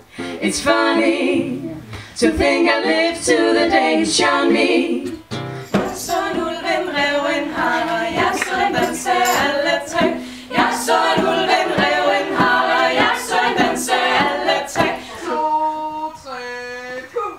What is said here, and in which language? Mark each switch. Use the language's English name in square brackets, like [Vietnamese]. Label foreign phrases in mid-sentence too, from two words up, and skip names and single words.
[English] It's funny to think I live till the day it shone me. [Danish] Jeg så en ulv, en rev, en hare, jeg så en danse alle tre. Jeg så en ulv, en rev, en hare, jeg så en danse alle tre. 2, 3, pus!